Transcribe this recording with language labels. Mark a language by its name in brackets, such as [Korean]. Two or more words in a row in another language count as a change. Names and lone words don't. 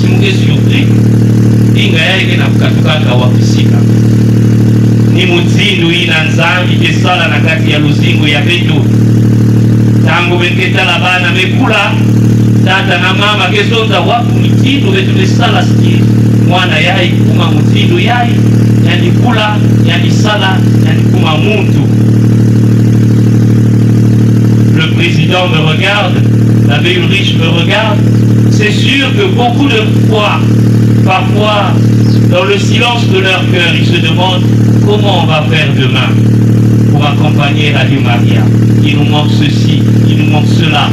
[Kituba (Democratic Republic of Congo)] mge surpris inga yake na kukatukaka wafisika ni mutindu ina Nzambi kesala na kati ya luzingu ya beto tangu beketala bana mekula tata na mama kesonza wapu mitindu betu besala siki mwana yai kuma mutindu yai yani kula yani sala yani kuma muntu. [French] Le président me regarde, l'abbé Ulrich me regarde. C'est sûr que beaucoup de fois, parfois, dans le silence de leur cœur, ils se demandent comment on va faire demain pour accompagner Radio Maria. Il nous manque ceci, il nous manque cela.